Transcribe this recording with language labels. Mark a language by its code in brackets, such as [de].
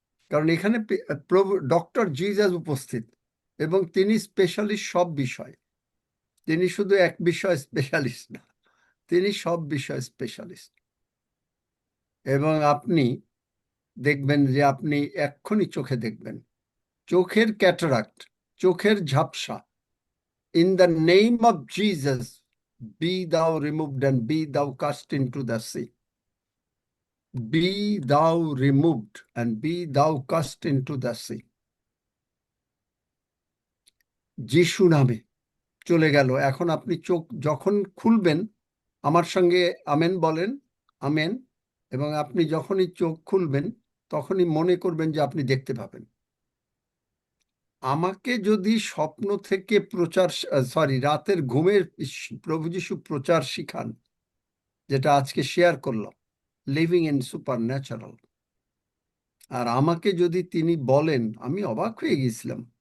[bn] কারণ এখানে প্রভু ডক্টর জিজাস উপস্থিত, এবং তিনি স্পেশালিস্ট সব বিষয়। তিনি শুধু এক বিষয় স্পেশালিস্ট না, তিনি সব বিষয় স্পেশালিস্ট। এবং আপনি দেখবেন যে আপনি এক্ষুনি চোখে দেখবেন। চোখের ক্যাটারাক্ট, চোখের ঝাপসা, [en] In the name of Jesus be thou removed and be thou cast into the sea. Be thou removed and be thou cast into the sea. [bn] যিশু নামে চলে গেল। এখন আপনি চোখ যখন খুলবেন, আমার সঙ্গে আমেন বলেন, আমেন। এবং আপনি যখনই চোখ খুলবেন তখনই মনে করবেন যে আপনি দেখতে পাবেন। আমাকে যদি স্বপ্ন থেকে রাতের ঘুমের প্রভু যিশু প্রচার শিখান, যেটা আজকে শেয়ার করলাম, [en] living in supernatural, [bn] আর আমাকে যদি তিনি বলেন, আমি অবাক হয়ে গেছিলাম।